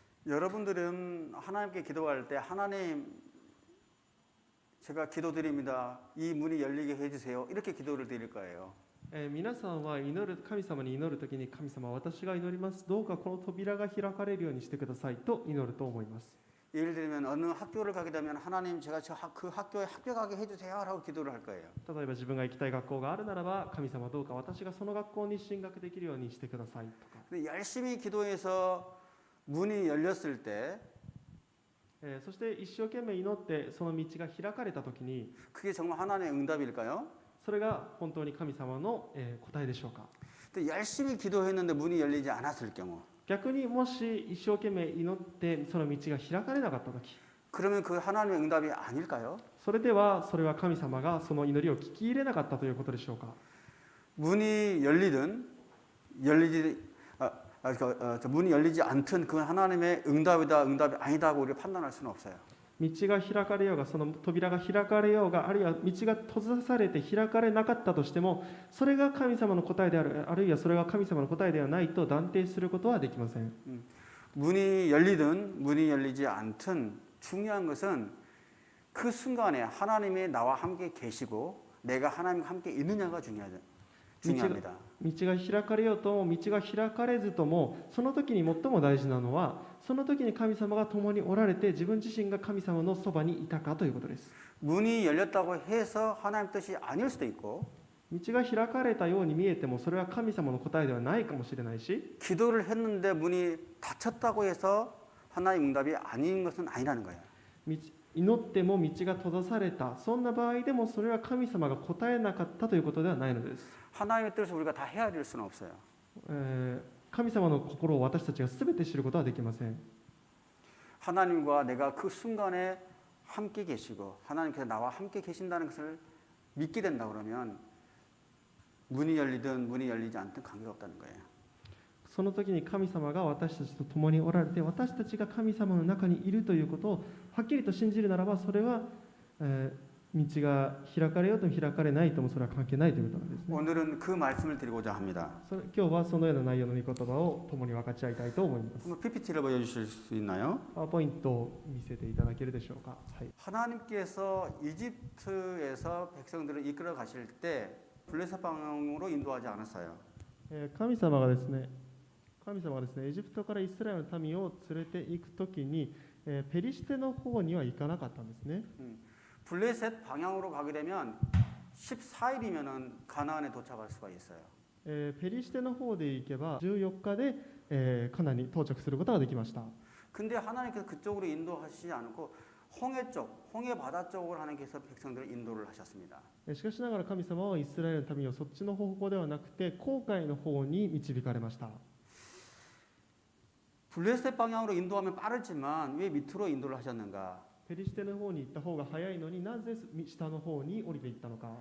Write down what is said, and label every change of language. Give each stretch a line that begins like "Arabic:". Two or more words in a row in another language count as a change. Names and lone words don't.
Korean: 여러분들은 하나님께 기도할 때 하나님 제가 기도드립니다. 이 문이 열리게 해주세요. 이렇게 기도를 드릴 거예요.
Japanese: 皆さんは祈る神様に祈るときに神様私が祈りますどうかこの扉が開かれるようにしてくださいと祈ると思います
Korean: 예를 들면 어느 학교를 가게 되면 하나님 제가 그 학교에 합격하게 해주세요 라고 기도를 할 거예요.
Japanese: 例えば自分が行きたい学校があるならば神様どうか私がその学校に進学できるようにしてくださいとか
Korean: 근데 열심히 기도해서 문이 열렸을 때
Japanese: そして一生懸命祈ってその道が開かれたときに
Korean: 그게 정말 하나님의 응답일까요?
Japanese: それが本当に神様の答えでしょうか
Korean: 근데 열심히 기도했는데 문이 열리지 않았을 경우
Japanese: 逆にもし一生懸命祈ってその道が開かれなかったとき
Korean: 그러면 그 하나님의 응답이 아닐까요?
Japanese: それではそれは神様がその祈りを聞き入れなかったということでしょうか
Korean: 문이 열리든 문이 열리지 않든 그 하나님의 응답이다 응답이 아니다 하고 우리가 판단할 수는 없어요.
Japanese: 道が開かれようがその扉が開かれようがあるいは道が閉ざされて開かれなかったとしてもそれが神様の答えであるあるいはそれが神様の答えではないと断定することはできません
Korean: 문이 열리든 문이 열리지 않든 중요한 것은 그 순간에 하나님이 나와 함께 계시고 내가 하나님과 함께 있느냐가 중요합니다.
Japanese: 道が開かれようとも道が開かれずともその時に最も大事なのはその時に神様が共におられて自分自身が神様のそばにいたかということです
Korean: 문이 열렸다고 해서 하나님 뜻이 아닐 수도 있고
Japanese: 道が開かれたように見えてもそれは神様の答えではないかもしれないし
Korean: 기도를 했는데 문이 닫혔다고 해서 하나님 응답이 아닌 것은 아니라는 거예요.
Japanese: 祈っても道が閉ざされたそんな場合でもそれは神様が答えなかったということではないのです
Korean: 하나님의 뜻을 우리가 다 헤아릴 수는 없어요.
Japanese: 神様の心を私たちが全て知ることはできません
Korean: 하나님과 내가 그 순간에 함께 계시고 하나님께서 나와 함께 계신다는 것을 믿게 된다 그러면 문이 열리든 문이 열리지 않든 관계가 없다는 거예요.
Japanese: その時に神様が私たちと共におられて私たちが神様の中にいるということをはっきりと信じるならばそれは、道が開かれようとも開かれないともそれは関係ないということなんですね
Korean: 오늘은 그 말씀을 드리고자 합니다.
Japanese: 今日はそのような内容の御言葉を共に分かち合いたいと思います
Korean: 한번 PPT를 보여주실 수 있나요?
Japanese: パワーポイントを見せていただけるでしょうか、はい、
Korean: 하나님께서 이집트에서 백성들을 이끌어 가실 때 블레셋 방향으로 인도하지 않았어요.
Japanese: 神様がですねエジプトからイスラエルの民を連れて行くときに、ペリシテの方には行かなかったんですね
Korean: 블레셋 방향으로 가게 되면 14일이면은 가나안에 도착할 수가 있어요.
Japanese: ペリシテの方で行けば14日で、カナンに到着することができました
Korean: 근데 하나님께서 그쪽으로 인도하시지 않고 홍해 바다 쪽으로 하나님께서 백성들을 인도를 하셨습니다.
Japanese: しかしながら神様はイスラエルの民をそっちの方向ではなくて紅海の方に導かれました
Korean: 블레셋 방향으로 인도하면 빠르지만 왜 밑으로 인도를 하셨는가?
Japanese: ペリシテの方に行った方が早いのになぜ下の方に降りていったのか